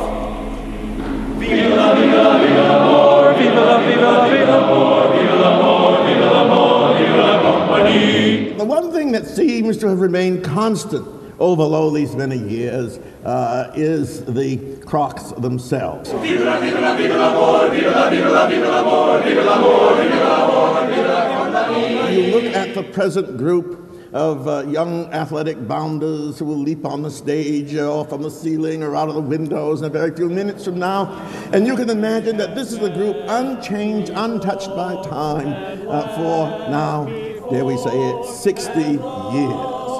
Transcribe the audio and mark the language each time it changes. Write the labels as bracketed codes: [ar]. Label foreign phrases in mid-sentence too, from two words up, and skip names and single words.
[fr] Viva la, viva la, viva l'amor, viva la, viva la, viva l'amor, viva l'amor, viva l'amor, viva la compagnie. [en] The one thing that seems to have remained constant over all these many years is the Kroks themselves. [fr] Viva la, viva la, viva l'amor, viva la, viva la, viva l'amor, viva l'amor, viva l'amor, viva la compagnie. [en] You look at the present group of young athletic bounders who will leap on the stage or from the ceiling or out of the windows in a very few minutes from now, and you can imagine that this is a group unchanged, untouched by time for now, dare we say it, 60 years.